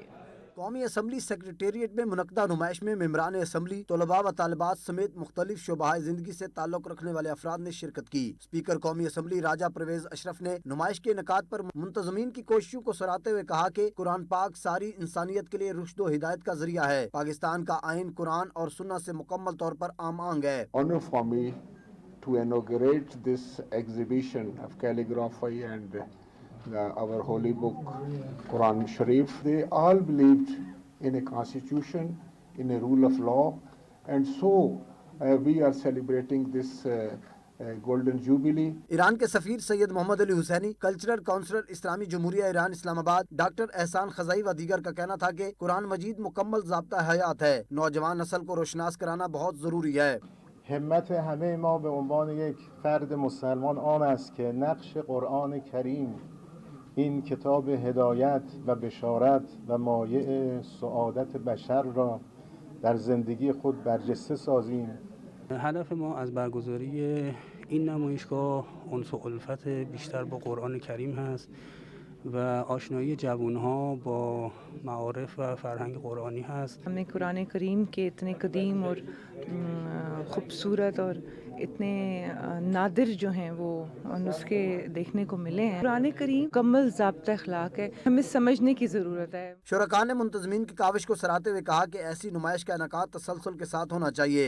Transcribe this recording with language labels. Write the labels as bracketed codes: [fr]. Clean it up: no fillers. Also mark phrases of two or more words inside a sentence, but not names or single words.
[ur] قومی اسمبلی سیکریٹیریٹ میں منعقدہ نمائش میں ممبران اسمبلی، طلبہ و طالبات سمیت مختلف شعبۂ زندگی سے تعلق رکھنے والے افراد نے شرکت کی. اسپیکر قومی اسمبلی راجہ پرویز اشرف نے نمائش کے انعقاد پر منتظمین کی کوششوں کو سراہتے ہوئے کہا کہ قرآن پاک ساری انسانیت کے لیے رشد و ہدایت کا ذریعہ ہے. پاکستان کا آئین قرآن اور سنت سے مکمل طور پر ہم آہنگ ہے. [en] Honor for me to inaugurate this exhibition of calligraphy and our holy book, Quran Sharif. They all believed in a constitution, in a rule of law, and so we are celebrating this golden jubilee. [ur] ایران کے سفیر سید محمد علی حسینی, [en] cultural counsellor [ur] اسلامی جمہوریہ ایران اسلام آباد، ڈاکٹر احسان خزاعی و دیگر کا کہنا تھا کہ قرآن مجید مکمل ضابطہ حیات ہے. نوجوان نسل کو روشناس کرانا بہت ضروری ہے. [fa] همت همه ما به عنوان یک فرد مسلمان آن است که نقش قرآن کریم این کتاب هدایت و بشارت و مایع سعادت بشر را در زندگی خود برجسته سازیم. هدف ما از برگزاری این نمایشگاه انس و الفت بیشتر با قرآن کریم هست و آشنایی جوانها با معارف و فرهنگ قرآنی هست. [ur] ہمیں قرآن کریم کے اتنے قدیم اور خوبصورت اور اتنے نادر جو ہیں وہ نسخے دیکھنے کو ملے ہیں. قرآن کریم کمل ضابطہ اخلاق ہے، ہمیں سمجھنے کی ضرورت ہے. شرکاء نے منتظمین کی کاوش کو سراہتے ہوئے کہا کہ ایسی نمائش کا انعقاد تسلسل کے ساتھ ہونا چاہیے.